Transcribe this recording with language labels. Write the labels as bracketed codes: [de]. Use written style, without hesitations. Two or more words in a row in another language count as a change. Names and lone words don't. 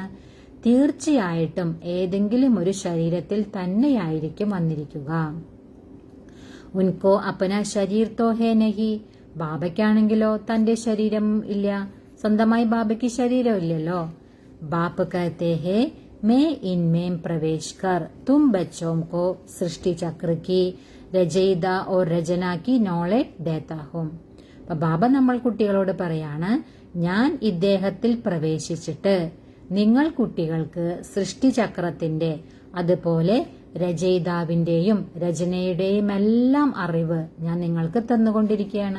[ml] തീർച്ചയായിട്ടും ഏതെങ്കിലും ഒരു ശരീരത്തിൽ തന്നെയായിരിക്കും വന്നിരിക്കുക. [hi] उनको अपना शरीर तो है नहीं. [ml] ബാബയ്ക്കാണെങ്കിലോ തന്റെ ശരീരം ഇല്ല, സ്വന്തമായി ബാബയ്ക്ക് ശരീരം ഇല്ലല്ലോ. [hi] बाप कहते हैं मैं इनमें प्रवेश कर तुम बच्चों को सृष्टि चक्र की रचयिता और रचना की നോളജ് देता हूं. [ml] അപ്പൊ ബാബ നമ്മൾ കുട്ടികളോട് പറയാണ്, ഞാൻ ഇദ്ദേഹത്തിൽ പ്രവേശിച്ചിട്ട് നിങ്ങൾ കുട്ടികൾക്ക് സൃഷ്ടിചക്രത്തിന്റെ അതുപോലെ രചയിതാവിന്റെയും രചനയുടെയും എല്ലാം അറിവ് ഞാൻ നിങ്ങൾക്ക് തന്നുകൊണ്ടിരിക്കുകയാണ്.